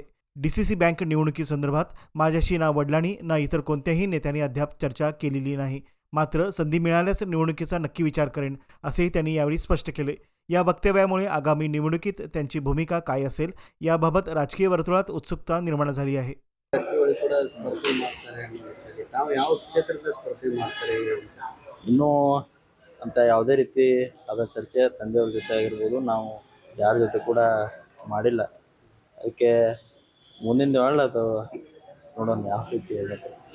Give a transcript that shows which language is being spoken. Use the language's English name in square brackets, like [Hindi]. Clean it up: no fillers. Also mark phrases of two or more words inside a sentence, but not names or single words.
[Marathi] डीसीसी बँक निवडणुकीसंदर्भात माझ्याशी ना वडिलांनी ना इतर कोणत्याही नेत्यांनी अद्याप चर्चा केलेली नाही. मात्र संधी मिळाल्यास निवडणुकीचा नक्की विचार करेन, असेही त्यांनी यावेळी स्पष्ट केले. या वक्तव्यामुळे आगामी निवडणुकीत त्यांची भूमिका काय असेल याबाबत राजकीय वर्तुळात उत्सुकता निर्माण झाली आहे. [Kannada] ಇನ್ನೂ ಅಂತ ಯಾವುದೇ ರೀತಿ ಅದರ ಚರ್ಚೆ ತಂದೆಯವ್ರ ಜೊತೆ ಆಗಿರ್ಬೋದು, ನಾವು ಯಾರ ಜೊತೆ ಕೂಡ ಮಾಡಿಲ್ಲ. ಅದಕ್ಕೆ ಮುಂದಿನ ದಿನ ಅದು ನೋಡೋಣ ಯಾವ ರೀತಿ ಆಗುತ್ತೆ.